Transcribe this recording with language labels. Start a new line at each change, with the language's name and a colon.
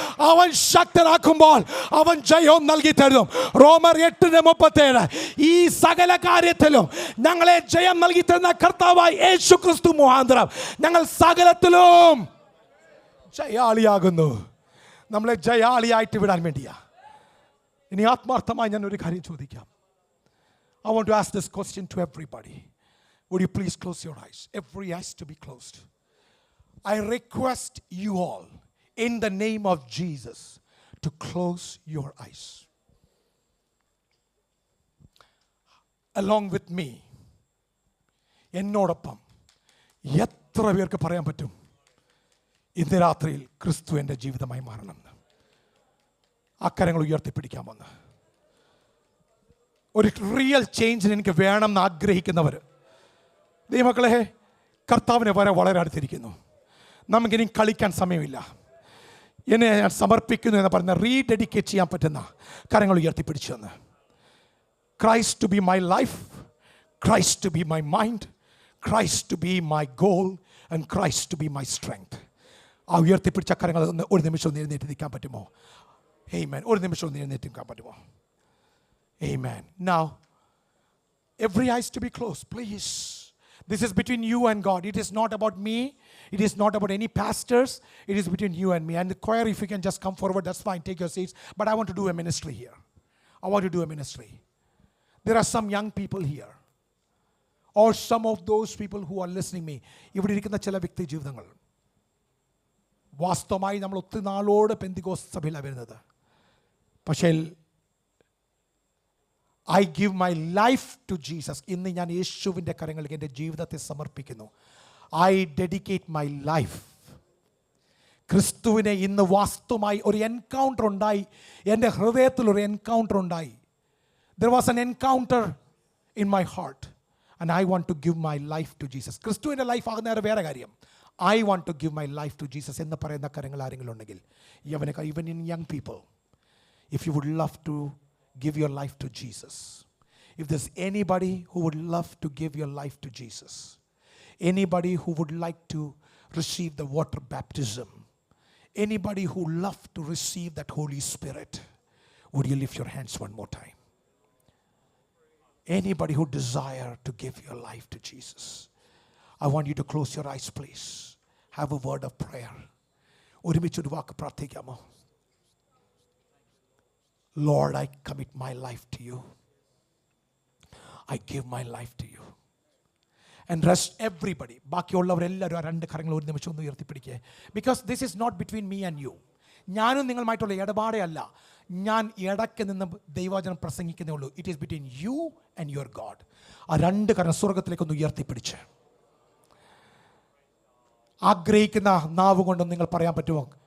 Malayalam: അവൻ ശക്തനാക്കുമ്പോൾ അവൻ ജയം നൽകി തരും. റോമർ 8:37 ഈ സകല കാര്യത്തിലും ഞങ്ങളെ ജയം നൽകി തരുന്ന കർത്താവായ യേശു ക്രിസ്തു മുഖാന്തരം ഞങ്ങൾ സകലത്തിലും ജയാളിയാകുന്നു. നമ്മളെ ജയാളിയായിട്ട് വിടാൻ വേണ്ടിയാ. ഇനി ആത്മാർത്ഥമായി ഞാൻ ഒരു കാര്യം ചോദിക്കാം.
English: I want to ask this question to everybody. Would you please close your eyes? Every eyes to be closed. I request you all in the name of Jesus to close your eyes. Along with me.
Malayalam: എന്നോടൊപ്പം എത്ര പേർക്ക് പറയാൻ പറ്റും? ഇന്ന് രാത്രിയിൽ ക്രിസ്തു എൻ്റെ ജീവിതമായി മാറണമെന്ന് അക്കരങ്ങൾ ഉയർത്തിപ്പിടിക്കാമെന്ന്. ഒരു റിയൽ ചേഞ്ചിന് എനിക്ക് വേണമെന്ന് ആഗ്രഹിക്കുന്നവർ, ദൈവമക്കളെ, കർത്താവിനെ വരെ വളരെ അടുത്തിരിക്കുന്നു. നമുക്കിനി കളിക്കാൻ സമയമില്ല. എന്നെ ഞാൻ സമർപ്പിക്കുന്നു എന്ന് പറഞ്ഞ റീഡെഡിക്കേറ്റ് ചെയ്യാൻ പറ്റുന്ന കരങ്ങൾ ഉയർത്തിപ്പിടിച്ചു എന്ന്.
English: Christ to be my life, Christ to be my mind, Christ to be my goal, and Christ to be my strength.
Malayalam: ആ ഉയർത്തിപ്പിടിച്ച കരങ്ങൾ ഒന്ന് ഒരു നിമിഷം ഒന്ന് എഴുന്നേറ്റ് നിൽക്കാൻ പറ്റുമോ?
English: Amen.
Malayalam: ഒരു നിമിഷം ഒന്ന് എഴുന്നേറ്റ് നിൽക്കാൻ പറ്റുമോ?
English: Amen. Now, every eyes to be closed, please. This is between you and God. It is not about me. It is not about any pastors. It is between you and me. And the choir, if you can just come forward, that's fine. Take your seats. But I want to do a ministry here. I want to do a ministry. There are some young people here. Or some of those people who are listening me.
Malayalam: ഇവിടെ ഇരിക്കുന്ന ചില വ്യക്തി ജീവിതങ്ങൾ വാസ്തവമായി നമ്മൾ ഒത്തിരി നാളോട് പെന്തിക്കോസ്ത് സഭയിലാണ് വരുന്നത്. പക്ഷേ
English: I give my life to Jesus.
Malayalam: ഇന്ന് ഞാൻ യേശുവിൻ്റെ കരങ്ങളിലേക്ക് എൻ്റെ ജീവിതത്തെ സമർപ്പിക്കുന്നു.
English: I dedicate my life.
Malayalam: ക്രിസ്തുവിനെ ഇന്ന് വാസ്തവമായി ഒരു എൻകൗണ്ടർ ഉണ്ടായി, എൻ്റെ ഹൃദയത്തിൽ ഒരു എൻകൗണ്ടർ ഉണ്ടായി.
English: There was an encounter in my heart and I want to give my life to Jesus.
Malayalam: ക്രിസ്തുവിൻ്റെ ലൈഫ് ആകുന്ന വേറെ കാര്യം.
English: I want to give my life to Jesus
Malayalam: എന്ന് പറയുന്ന കാര്യങ്ങൾ ആരെങ്കിലും ഉണ്ടെങ്കിൽ,
English: even in young people, if you would love to give your life to Jesus, if there's anybody who would love to give your life to Jesus, anybody who would like to receive the water baptism, anybody who love to receive that Holy Spirit, would you lift your hands one more time? Anybody who desire to give your life to Jesus, I want you to close your eyes, please. Have a word of prayer.
Malayalam: ഒരുമിച്ചൊരു walk പ്രാർത്ഥിക്കാമോ?
English: Lord, I commit my life to you. I give my life to you. And rest everybody,
Malayalam: ബാക്കിയുള്ളവരെല്ലാവരും ആ രണ്ട് കരങ്ങൾ ഒരു നിമിഷം ഒന്ന് ഉയർത്തിപ്പിടിക്കുക.
English: Because this is not between me and you.
Malayalam: ഞാനും നിങ്ങളുമായിട്ടുള്ള ഇടപാടേ അല്ല. ഞാൻ ഇടയ്ക്ക് നിന്ന് ദൈവവചനം പ്രസംഗിക്കുന്നേ ഉള്ളൂ.
English: It is between you and your God.
Malayalam: ആ രണ്ട് കരം സ്വർഗത്തിലേക്കൊന്ന് ഉയർത്തിപ്പിടിച്ച് ആഗ്രഹിക്കുന്ന നാവ് കൊണ്ടൊന്ന് നിങ്ങൾ പറയാൻ പറ്റുമോ?